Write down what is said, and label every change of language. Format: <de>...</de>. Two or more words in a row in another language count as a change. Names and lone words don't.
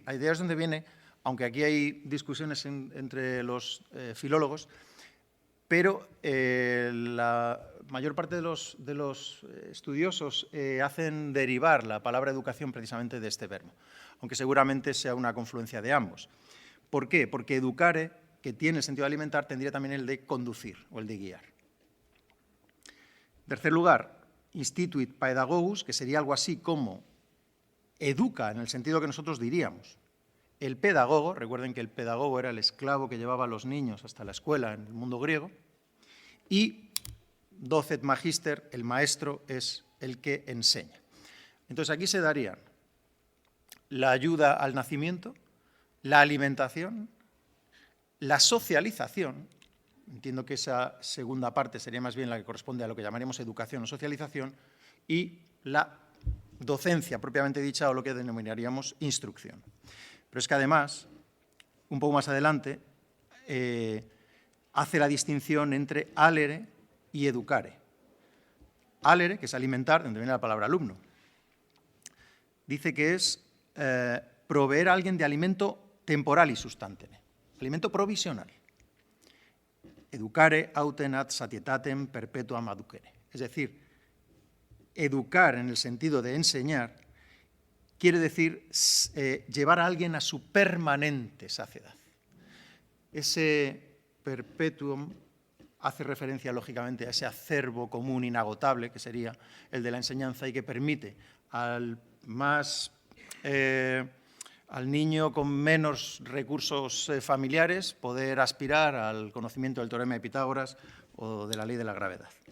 <es>La idea es donde viene, aunque aquí hay discusiones entre los filólogos, pero la mayor parte de los estudiosos hacen derivar la palabra educación precisamente de este verbo, aunque seguramente sea una confluencia de ambos. ¿Por qué? Porque educare, que tiene el sentido de alimentar, tendría también el de conducir o el de guiar. En tercer lugar,</es> <la>instituit paedagogus,</la> <es>que sería algo así como educa en el sentido que nosotros diríamos. El pedagogo, recuerden que el pedagogo era el esclavo que llevaba a los niños hasta la escuela en el mundo griego, y</es> <la>docet magister,</la> <es>el maestro, es el que enseña. Entonces aquí se darían la ayuda al nacimiento, la alimentación, la socialización, entiendo que esa segunda parte sería más bien la que corresponde a lo que llamaríamos educación o socialización, y la docencia propiamente dicha o lo que denominaríamos instrucción. Pero es que además, un poco más adelante, hace la distinción entre alere y educare. Alere, que es alimentar, donde viene la palabra alumno, dice que es proveer a alguien de alimento temporal y substantene, alimento provisional.</es> <la>Educare autem ad satietatem perpetuam aducere.</la> <es>Es decir, educar en el sentido de enseñar quiere decir llevar a alguien a su permanente saciedad. Ese perpetuum hace referencia, lógicamente, a ese acervo común inagotable, que sería el de la enseñanza y que permite al niño con menos recursos familiares poder aspirar al conocimiento del teorema de Pitágoras o de la ley de la gravedad.</es>